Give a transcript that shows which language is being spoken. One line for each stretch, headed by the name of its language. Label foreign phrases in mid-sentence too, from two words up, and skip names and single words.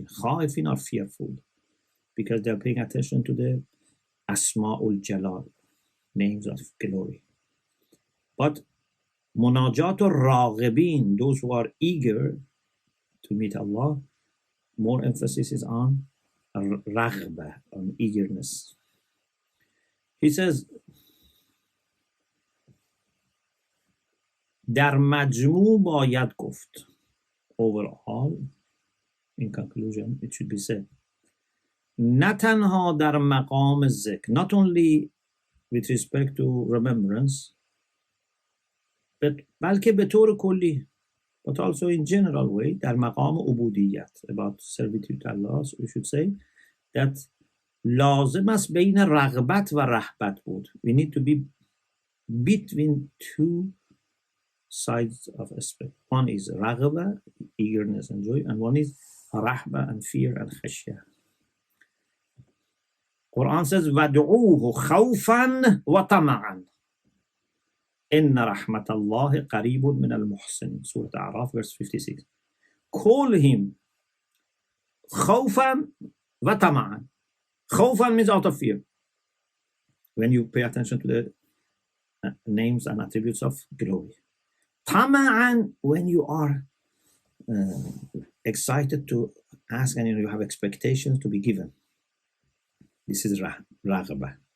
English: Khaifin are fearful because they are paying attention to the
Arabic: أسماء الجلال,
English: names of glory. But
Arabic: مناجاة الراغبين,
English: those who are eager to meet Allah, more emphasis is on raghbah, on eagerness. He says,
Persian: در مجموع باید گفت,
English: overall, in conclusion, it should be said,
Persian: نه تنها در مقام ذکر,
English: not only with respect to remembrance,
Persian: بلکه به طور کلی,
English: but also in general way,
Persian: در مقام عبودیت,
English: about servitude to Allah, so we should say that
Persian: لازم است بین رغبت و رهبت بود.
English: We need to be between two sides of aspect. One is raghba, eagerness and joy, and one is rahba and fear and khashya. Quran says,
Arabic: وَدْعُوهُ خَوْفًا وَطَمَعًا إِنَّ رَحْمَةَ اللَّهِ قَرِيبٌ مِنَ الْمُحْسِنِينَ.
English: Surah A'raf, verse 56. Call him
Arabic: خَوْفًا وَطَمَعًا.
English: Khawfan means out of fear. When you pay attention to the names and attributes of glory. Tama'an, when you are excited to ask and you have expectations to be given. This is raghbah.